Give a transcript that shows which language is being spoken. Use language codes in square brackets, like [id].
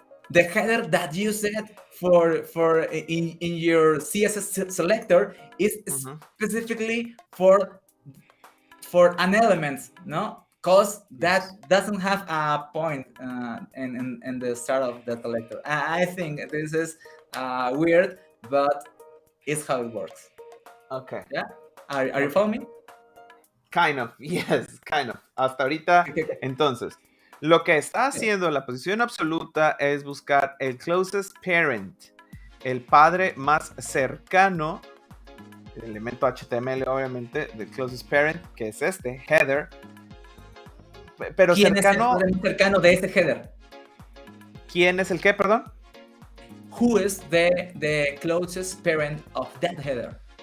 [en] The header that you set for in your CSS selector is specifically for an element, no? Because that doesn't have a point in the start of the selector. I think this is weird, but it's how it works. Okay. Yeah. Are you following me? Kind of, yes, kind of. [es] Hasta ahorita, entonces, lo que está haciendo la posición absoluta es buscar el closest parent, el padre más cercano, el elemento HTML, obviamente, del closest parent, que es este, header. Pero ¿Quién cercano, es el cercano de ese header? ¿Quién es el qué, perdón? [en] Who is the closest parent of that header?